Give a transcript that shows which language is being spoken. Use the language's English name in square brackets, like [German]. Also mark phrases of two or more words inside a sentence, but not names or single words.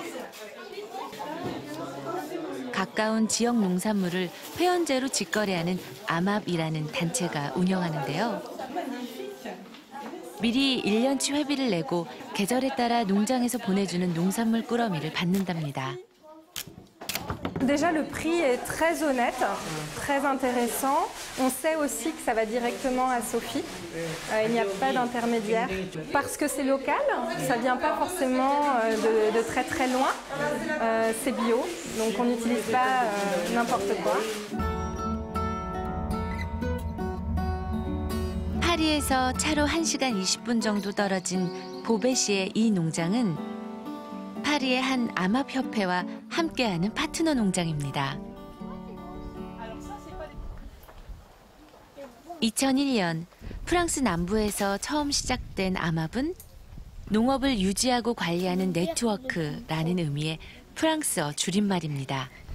[Korean] 가까운 지역 농산물을 회원제로 직거래하는 아맙이라는 단체가 운영하는데요. 미리 1년치 회비를 내고 계절에 따라 농장에서 보내주는 농산물 꾸러미를 받는답니다. [French] Déjà, le prix est très honnête, très intéressant. On sait aussi que ça va directement à Sophie. Il n'y a pas d'intermédiaire. Parce que c'est local, ça ne vient pas forcément de très très loin. C'est bio, donc on n'utilise pas n'importe quoi. [Korean] 파리에서 차로 1시간 20분 정도 떨어진 보베시의 이 농장은 파리의 한 암압협회와 함께하는 파트너 농장입니다. 2001년 프랑스 남부에서 처음 시작된 암압은 농업을 유지하고 관리하는 네트워크라는 의미의 프랑스어 줄임말입니다.